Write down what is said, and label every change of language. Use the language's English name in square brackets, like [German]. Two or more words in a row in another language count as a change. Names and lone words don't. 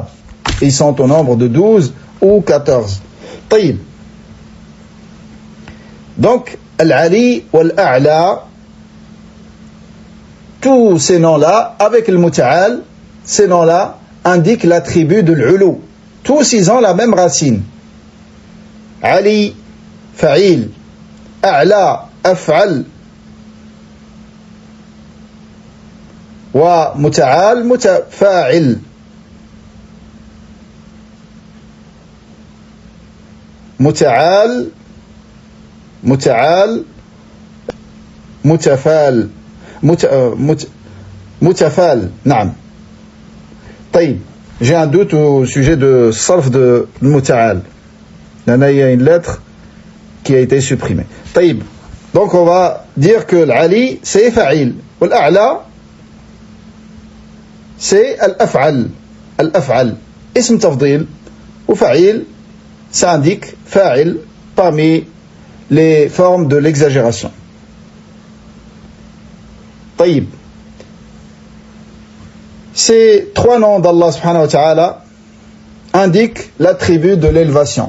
[French] Ils sont au nombre de 12 ou 14. طيب. Donc, Al-Ali ou Al-A'la, tous ces noms-là, avec le Muta'al, ces noms-là indiquent l'attribut de l'Ulu. Tous ils ont la même racine. [Arabic] عالي، فاعل، أعلى، أفعل، ومتعال، متفاعل. متعال، متعال، متفعل، متفعل, naam. طيب, [French] j'ai un doute au sujet de sarf de Muta'al. Il y a une lettre qui a été supprimée. طيب, donc on va dire que l'ali c'est fa'il, ou l'a'la c'est [Arabic] الأفعل، الأفعل، اسم تفضيل, [French] ou fa'il, ça indique fa'il parmi les formes de l'exagération. [Arabic] طيب. [French] Ces trois noms d'Allah [Arabic] سبحانه وتعالى [French] indiquent l'attribut de l'élévation.